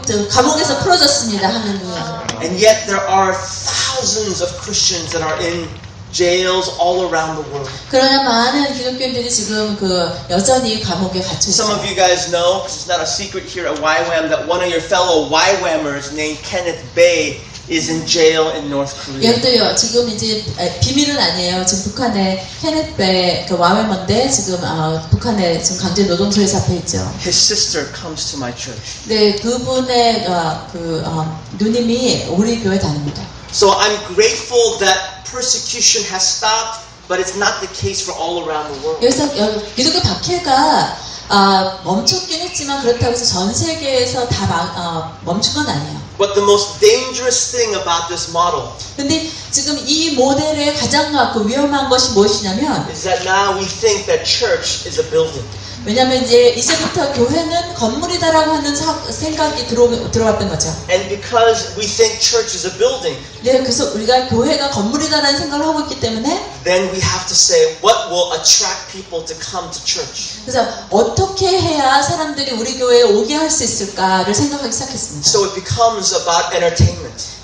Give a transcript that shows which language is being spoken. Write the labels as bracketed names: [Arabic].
[Korean] 감옥에서 풀어졌습니다 하느님. [English] And yet there are thousands of Christians that are in jails all around the world. [Korean] 그러나 많은 기독교인들이 지금 그 여전히 감옥에 갇혀 [English] Some [Korean] 있어요. [English] of you guys know, because it's not a secret here at YWAM, that one of your fellow YWAMers named Kenneth Bae is in jail in North Korea. [Korean] 얘도요 지금 이제 비밀은 아니에요. 지금 북한에 케넷 베 그 와웨먼데 지금 북한에 지금 강제 노동소에 잡혀 있죠. [English] His sister comes to my church. [Korean] 네, 그분의 누님이 우리 교회 다닙니다. [English] So I'm grateful that persecution has stopped, but it's not the case for all around the world. [Korean] 그래서 기독교 박해가 멈췄긴 했지만 그렇다고 해서 전 세계에서 다 멈춘 건 아니에요. [English] But the most dangerous thing about this model [Korean] 근데 지금 이 모델의 가장 위험한 것이 무엇이냐면 [English] is that now we think that church is a building. [Korean] 왜냐하면 이제부터 교회는 건물이다라고 하는 생각이 들어왔던 거죠. [English] And because we think church is a building, [Korean] 네, 그래서 우리가 교회가 건물이다라는 생각을 하고 있기 때문에 [English] then we have to say, what will attract people to come to church? [Korean] 그래서 어떻게 해야 사람들이 우리 교회에 오게 할 수 있을까를 생각하기 시작했습니다. [English] So it becomes about entertainment.